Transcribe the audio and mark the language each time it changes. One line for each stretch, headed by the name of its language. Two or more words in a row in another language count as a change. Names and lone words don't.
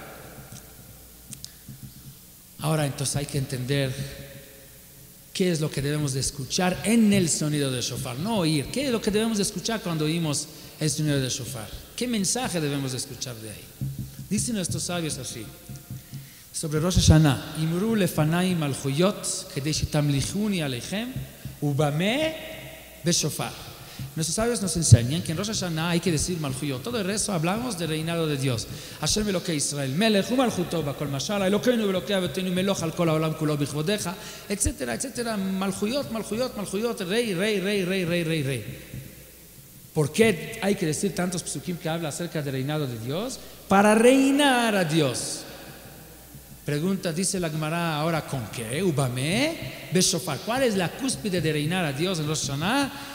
Spanish: Ahora entonces hay que entender qué es lo que debemos de escuchar en el sonido del shofar, no oír. ¿Qué es lo que debemos de escuchar cuando oímos el sonido del shofar? ¿Qué mensaje debemos de escuchar de ahí? Dicen nuestros sabios así, sobre Rosh Hashanah:
Hebrew: אמרו לפני מלכויות כדי שתמליכוני עליכם ובמה בשופר.
Spanish: Nuestros sabios nos enseñan que en Rosh Hashanah hay que decir malchuyot. Todo el resto hablamos del reinado de Dios.
Hebrew: ה' אלוקי ישראל, מלך ומלכותו בכל משלה, אלוקינו אלוקי אבותינו מלוך על כל העולם כולו בכבודך,
Spanish: etcétera, etcétera.
Hebrew: מלכויות, מלכויות, מלכויות,
Spanish: rey, rey, rey, rey, rey, rey, rey. ¿Por qué hay que decir tantos psukim que habla acerca del reinado de Dios? Para reinar a Dios. Pregunta, dice la Gemara, ahora ¿con qué?
Hebrew: ובמה בשופר.
Spanish: ¿Cuál es la cúspide de reinar a Dios en Rosh Hashanah?